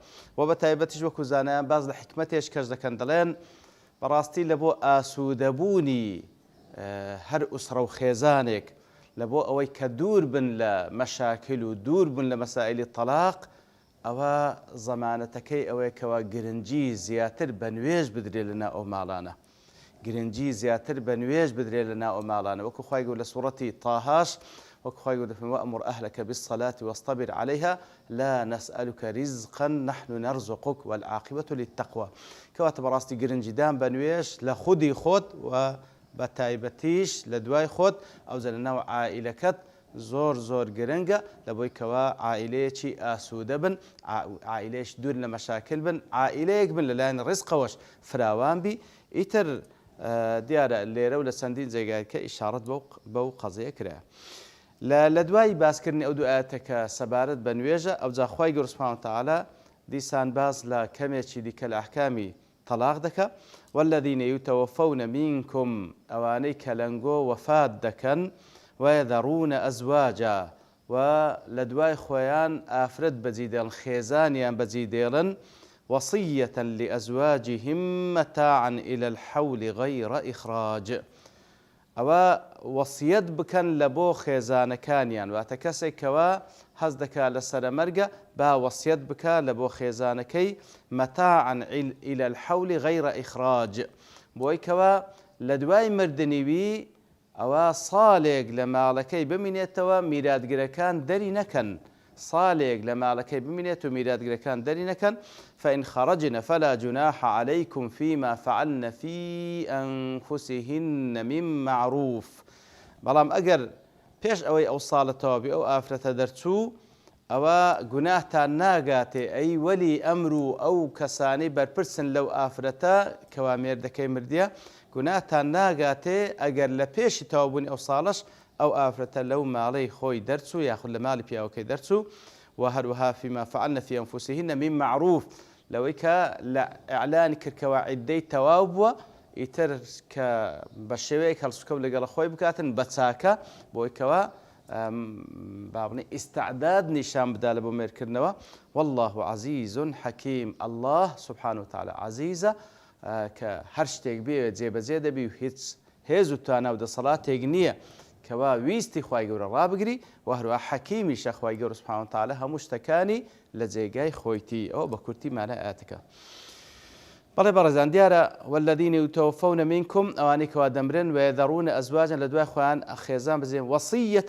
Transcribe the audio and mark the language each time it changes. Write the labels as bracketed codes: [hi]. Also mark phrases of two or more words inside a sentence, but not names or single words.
[ckb] و بە تایبەتیش وەکو زانایان باز لە حکمەتێش کەش دەکەن، دەڵێن بەڕاستی لە بۆ ئاسوودەبوونی هەر ئوسرە و خێزانێک لە بۆ ئەوەی کە دوور بن لە مەشاکل و دوور بن لە مەسائلی تەلاق، ئەوە زەمانەتەکەی ئەوەیە کەوە گرنگی زیاتر بە نوێژ بدرێت لەناو ئەو ماڵانە، گرنگی زیاتر بە نوێژ بدرێت لەناو ئەو ماڵانە. وەکو خوای گەورە لە سوورەتی تاهاش وەکو خوای گەورە دەفەرمێ [ar] وأمر أهلك بالصلاة واصطبر عليها لا نسألك رزقا نحن نرزقك والعاقبة للتقوى. [ckb] کەواتە بەڕاستی گرنگیدان بە نوێژ لە خودی خۆت و بە تایبەتیش لە دوای خۆت ئەوجا لەناو عائیلەکەت زۆر زۆر گرنگە لە بۆی کەوا عائیلەیەکی ئاسوودە بن، عائیلەیەش دوور لە مەشاکل بن، عائیلەیەک بن لەلایەن ڕزقەوەش فراوان بی. ئیتر دیارە لێرە و لە چەندین جێگایکە ئیشارەت بەو قەزەیە کرایە. لە دوای باسکردنی ئەو دوو ئاەتەکە سەبارەت بە نوێژە، ئەوجا خوای گەورە [ar] سوبحانەهو وتەعالا [ckb] دیسان باز لە کەمێکی دیکە لە ئەحکامی تەلاق دەکە. [ar] والذين يتوفون منكم [ckb] ئەوانەی کە لەنگۆ وەفات دەکەن [ar] ويذرون أزواجا [ckb] و لە دوای خۆیان ئافرەت بەجێ دێڵن، خێزانیان بەجێ دێڵن، [ar] وصية لأزواجهم متاعا إلى الحول غير إخراج. [ckb] ئەوە وەسیەت بکەن لە بۆ خێزانەکانیان، واتە کەسێک کەوە هەز دەکات لە سەرەمەرگە با وەسیەت بکە لە بۆ خێزانەکەی [ar] مەتاعا إلى الحول غير إخراج، [ckb] بۆی کەوە لە دوای مردنیوی ئەوە ساڵێک لە ماڵەکەی بمینێتەوە میراتگرەکان دەری نەکەن، ساڵێک لە ماڵەکەی بمینێت و میراتگرەکان دەری نەکەن. [ar] فإن خرجن فلا جناح عليكم فيما فعلن في أنفسهن من معروف. [ckb] بەڵام ئەگەر پێش ئەوەی ئەو ساڵەتەوە بێ ئەو ئافرەتە دەرچوو، ئەوە گوناهتان ناگاتێ ئەی وەلی ئەمر و ئەو کەسانەی بەرپرسن لەو ئافرەتە کەوا مێردەکەی مردیە، گوناهتان ناگاتێ ئەگەر لە پێشی تەوابوونی ئەو ساڵەش ئەو ئافرەتە لەو ماڵەی خۆی دەرچوو یاخود لە ماڵی پیاوەکەی دەرچوو. [ar] و هەروەها فيما فعلن في أنفسهن من معروف، [ckb] لەوەی کە لە ئیعلانی کردکەوە عیدەی تەواو بووە، ئیتر کە بە شێوەیەک هەڵسوکەوت لەگەڵ خۆی بکاتن بە چاکە، بۆی کەوە بابنی ئیستعداد نیشان بدا لە بۆ مێردکردنەوە. [ar] والله عزیز حەکیم. الله سبحانه وتعالى [ckb] عزیزە کە هەر شتێک بێ جێبەجێ دەبی و هیچ هێز و توانە و دەسەڵاتێک نییە کەوا ویستی خوای گەورە ڕابگری، و هەروەها حەکیمیشە خوای گەورە [ar] سوبحانەهو وتەعالا [ckb] هەموو شتەکانی لە جێگای خۆیتی. ئەوە بە کورتی مانای ئاەتەکە. بەڵێ بەڕێزان دیارە [ar] والذین یتوفون منکم [ckb] ئەوانەی کەوا دەمرن [ar] ويذرون ئەزواجا [ckb] لە دوای خۆیان خێزان بزێن وەصیەتە